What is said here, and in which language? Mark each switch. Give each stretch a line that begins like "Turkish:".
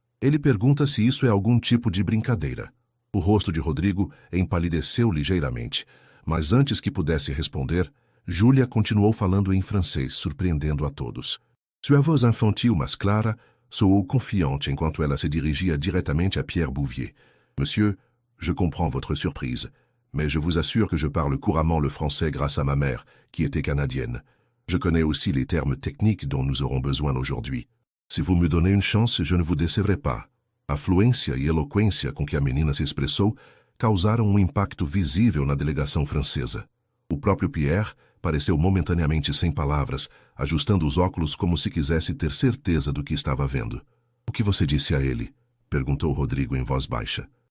Portuguese: Ele pergunta se isso é algum tipo de brincadeira. O rosto de Rodrigo empalideceu ligeiramente, mas antes que pudesse responder, Júlia continuou falando em francês, surpreendendo a todos. Sua voz infantil, mas clara, soou confiante enquanto ela se dirigia diretamente a Pierre Bouvier.
French: Monsieur, je comprends votre surprise, mais je vous assure que je parle couramment le français grâce à ma mère, qui était canadienne. Je connais aussi les termes techniques dont nous aurons besoin aujourd'hui. Si vous me donnez une chance, je ne vous décevrai pas.
Portuguese: A fluência e eloquência com que a menina se expressou causaram um impacto visível na delegação francesa. O próprio Pierre pareceu momentaneamente sem palavras, ajustando os óculos como se quisesse ter certeza do que estava vendo. O que você disse a ele? Perguntou Rodrigo em voz baixa.